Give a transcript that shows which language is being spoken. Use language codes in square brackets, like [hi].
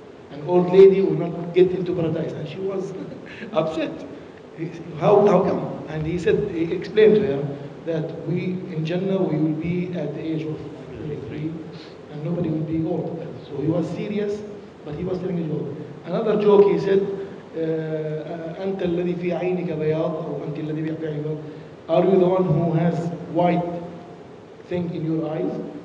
[en] An old lady will not get into paradise, and she was upset. How come? And he explained to her that we in Jannah we will be at the age of 23, and nobody will be old. So he was serious, but he was telling a joke. Another joke, he said, [ar] أنت الذي في عينك بياض, أو أنت الذي في عينك بياض. [en] Are you the one who has white thing in your eyes?